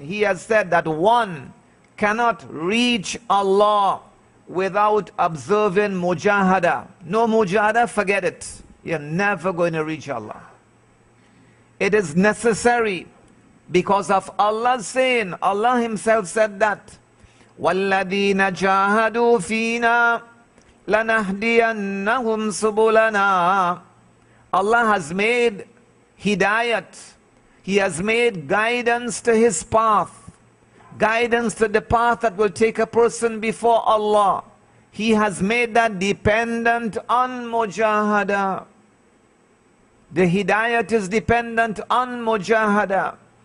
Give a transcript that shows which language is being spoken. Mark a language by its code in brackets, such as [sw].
[en] He has said that one cannot reach Allah without observing mujahada. No mujahada, forget it. You're never going to reach Allah. It is necessary because of Allah's saying. Allah himself said that [ar] وَالَّذِينَ جَاهَدُوا فِينَا لَنَهْدِيَنَّهُمْ سُبُلَنَا. [en] Allah has made hidayat. He has made guidance to his path. Guidance to the path that will take a person before Allah. He has made that dependent on mujahada. The hidayat is dependent on mujahada.